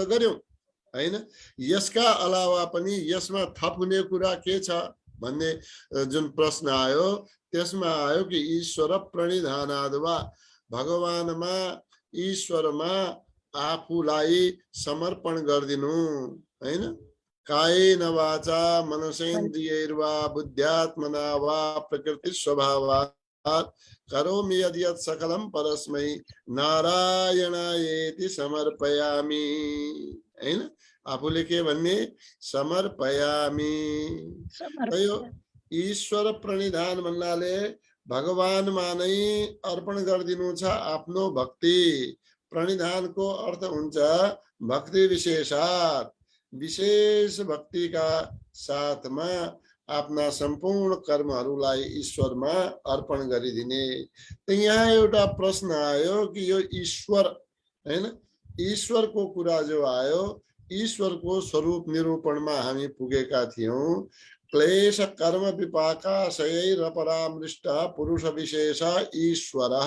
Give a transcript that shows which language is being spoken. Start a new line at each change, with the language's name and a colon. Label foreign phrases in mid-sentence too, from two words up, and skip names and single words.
Nepali: गर्यौं हैन यसका अलावा पनि यसमा थप हुने कुरा के छ भन्ने जुन प्रश्न आयो त्यसमा आयो कि
Sanskrit: ईश्वर प्रणिधानाद्वा
Nepali: भगवानमा ईश्वरमा आफूलाई समर्पण गरिदिनु हैन
Sanskrit: कायेन वाचा मनसेन्द्रियैर्वा बुद्ध्यात्मना वा प्रकृति स्वभावात् करोमि यद्यत् सकलं परस्मै नारायणायेति समर्पयामि
Nepali: हैन आफूले के भन्ने समर्पयामि यो ईश्वर प्रणिधान भन्नाले भगवानमा नै अर्पण गरिदिनु छ आफ्नो भक्ति प्रणिधानको अर्थ हुन्छ
Sanskrit: भक्ति विशेषात्
Nepali: विशेष भक्ति का साथमा आफ्ना सम्पूर्ण कर्महरूलाई ईश्वरमा अर्पण गरिदिने त यहाँ एउटा प्रश्न आयो कि यो ईश्वर हैन ईश्वरको कुरा जो आयो ईश्वरको स्वरूप निरूपणमा हामी पुगेका थियौं
Sanskrit: क्लेश कर्म विपाकाशयैरपरामृष्टः पुरुष विशेष ईश्वरः।